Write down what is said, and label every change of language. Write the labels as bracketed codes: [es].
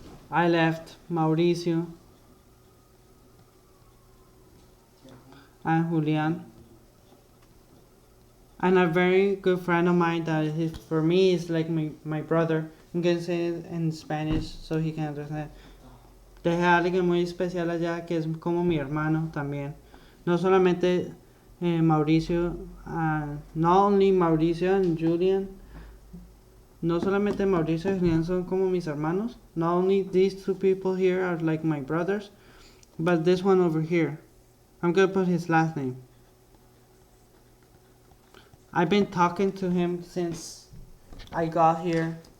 [en] I left Mauricio and Julian, and a very good friend of mine that for me is like my brother. I'm gonna say it in Spanish so he can understand. [es] Dejé a alguien muy especial allá que es como mi hermano también. No solamente [en] Mauricio, not only Mauricio and Julian. [es] No solamente Mauricio y Julián son como mis hermanos. [en] Not only these two people here are like my brothers, but this one over here. I'm gonna put his last name. I've been talking to him since I got here.